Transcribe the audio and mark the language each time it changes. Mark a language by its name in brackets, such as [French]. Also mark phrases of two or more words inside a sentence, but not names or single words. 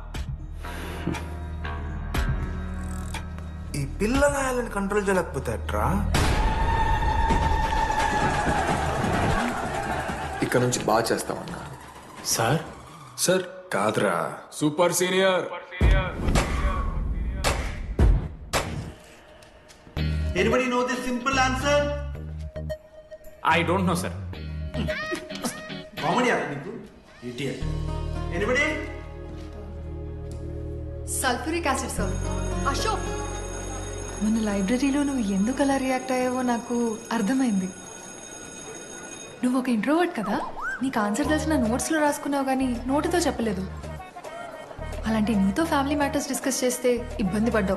[Telugu] ఈ పిల్లలని కంట్రోల్ చేయలేకపోతాట్రా. ఇక్కడ నుంచి బాగా చేస్తామన్నా. సార్ సార్ కాదురా, [English] super senior. Anybody know the simple answer? I don't know sir. [Telugu] కామెడీ నీకు idiot. [English] Anybody? sulphuric acid sir. [Telugu] అశోక్, మన లైబ్రరీలో నువ్వు ఎందుకు అలా రియాక్ట్ అయ్యావో నాకు అర్థమైంది. నువ్వు ఒక ఇంట్రోవర్ట్ కదా, నీకు ఆన్సర్ తెలిసిన నోట్స్లో రాసుకున్నావు కానీ నోటితో చెప్పలేదు. అలాంటి నీతో [English] family matters discuss [Telugu] చేస్తే ఇబ్బంది పడ్డావు.